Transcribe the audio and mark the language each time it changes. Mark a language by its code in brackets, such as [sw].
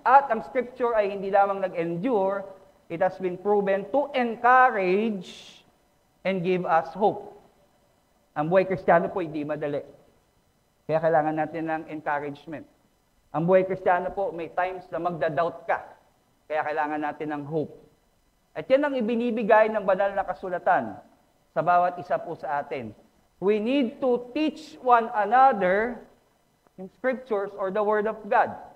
[tl] At ang Scripture ay hindi lamang nag-endure, [en] it has been proven to encourage and give us hope. [tl] Ang buhay Kristiyano po hindi madali. Kaya kailangan natin ng encouragement. Ang buhay Kristiyano po, may times na magda-doubt ka. Kaya kailangan natin ng hope. At yan ang ibinibigay ng banal na kasulatan sa bawat isa po sa atin. [en] We need to teach one another yung scriptures or the Word of God.